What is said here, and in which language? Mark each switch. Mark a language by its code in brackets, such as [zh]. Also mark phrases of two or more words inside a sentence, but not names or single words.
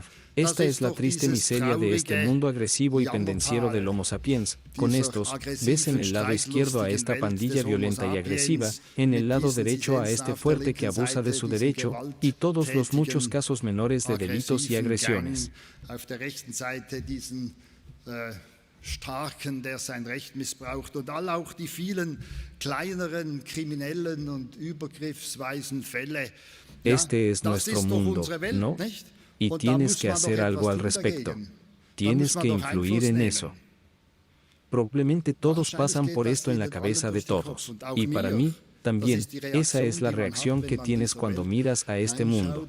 [es] Esta es la triste miseria de este mundo agresivo y pendenciero del Homo sapiens. Con estos, ves en el lado izquierdo a esta pandilla violenta y agresiva, en el lado derecho a este fuerte que abusa de su derecho, y todos los muchos casos menores de delitos y agresiones. [de] Starken, der sein Recht missbraucht und auch die vielen kleineren kriminellen und übergriffsweisen Fälle. [es] Este es nuestro mundo, ¿no? Y tienes que hacer algo al respecto. Tienes que influir en eso. Probablemente todos pasan por esto en la cabeza de todos. Y para mí, también, esa es la reacción que tienes cuando miras a este mundo.